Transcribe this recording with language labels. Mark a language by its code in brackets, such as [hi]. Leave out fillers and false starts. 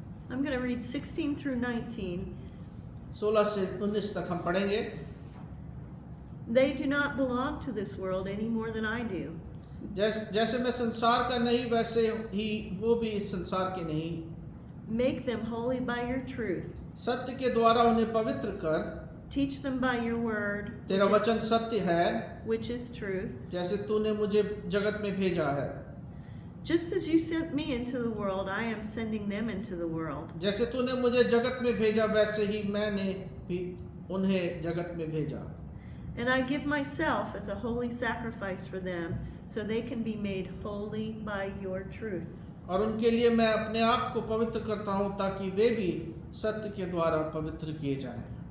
[en] I'm going to read 16 through 19. [hi] 16 से 19 तक हम पढ़ेंगे। [en] They do not belong to this world any more than I do. [hi] जैसे मैं संसार का नहीं, वैसे ही वो भी इस संसार के नहीं। [en] Make them holy by your truth. [hi] सत्य के द्वारा उन्हें पवित्र कर। [en] Teach them by your word, [hi] तेरा वचन सत्य है, [en] which is truth. [hi] जैसे तूने मुझे जगत में भेजा है। [en] Just as you sent me into the world, I am sending them into the world. [hi] जैसे तूने मुझे जगत में भेजा, वैसे ही मैंने भी उन्हें जगत में भेजा। [en] And I give myself as a holy sacrifice for them, so they can be made holy by your truth. [hi] और उनके लिए मैं अपने आप को पवित्र करता हूँ, ताकि वे भी सत्य के द्वारा पवित्र किए जाएं।